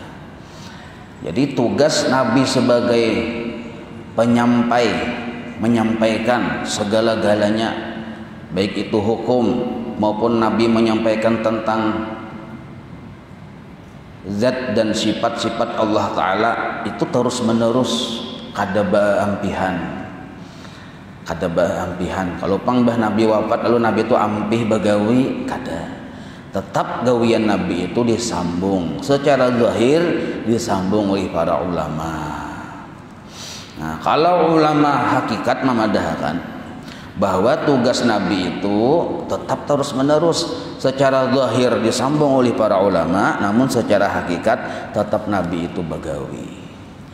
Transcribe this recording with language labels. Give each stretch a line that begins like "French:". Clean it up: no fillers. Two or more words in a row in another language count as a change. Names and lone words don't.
Indonesian: Jadi tugas Nabi sebagai penyampai, menyampaikan segala-galanya, baik itu hukum maupun Nabi menyampaikan tentang zat dan sifat-sifat Allah Ta'ala, itu terus menerus,
Banjar: kada baampihan. Kalau pangbah Nabi wafat lalu Nabi itu ampih bagawi, kada.
Indonesian: Tetap gawian Nabi itu disambung secara zahir, disambung oleh para ulama. Nah, kalau ulama hakikat memadahkan bahwa tugas Nabi itu tetap terus menerus, secara zahir disambung oleh para ulama, namun secara hakikat tetap Nabi itu bagawi.